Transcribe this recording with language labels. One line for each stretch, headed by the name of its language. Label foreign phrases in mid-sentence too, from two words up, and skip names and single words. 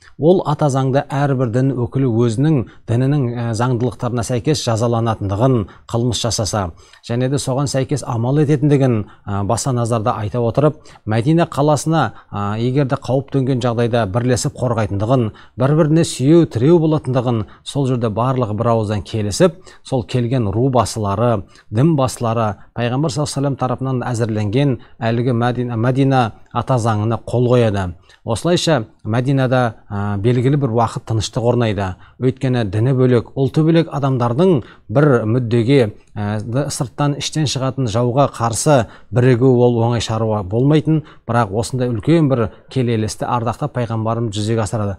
Kazakh: Ол ата заңда әрбір дін өкілі өзінің дінінің заңдылықтарына сәйкес жазаланатындығын, қылмыс жасаса, және де соған сәйкес амал ететіндігін баса назарда айта отырып, Мәдина қаласына егерде қауіп төнген жағдайда бірлесіп қорғайтындығын, бір-біріне сүйеу тіреу болатындығын, сол жерде барлығы бір ауыздан келісіп, сол келген ру басылары, дін басылары пайғамбар
Arabic: صلى الله عليه وسلم
Kazakh: тарапынан әзірленген әлгі Мәдина ата заңына қол қояды. Осылайша Мәдинада белгілі бір уақыт тыныштық орнайды. Өйткені діні бөлек, ұлты бөлек адамдардың бір мүддеге сырттан іштен шығатын жауға қарсы бірігу ол оңай шаруа болмайтын, бірақ осындай үлкен бір келелісті ардақты пайғамбарымыз жүзеге асырады.